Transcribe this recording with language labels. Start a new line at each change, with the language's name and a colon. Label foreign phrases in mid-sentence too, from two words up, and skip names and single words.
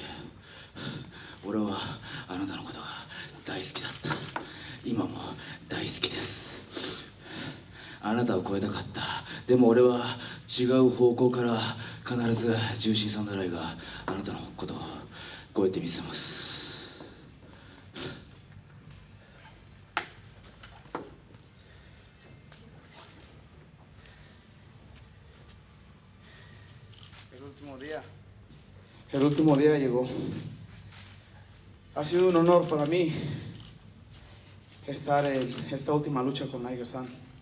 Japanese: 俺はあなたのことが大好きだった。今も大好きです。あなたを超えたかった。でも俺は違う方向から必ず重心サンダーライがあなたのことを超えてみせます。
Spanish: El último día llegó. Ha sido un honor para mí estar en esta última lucha con Liger-san.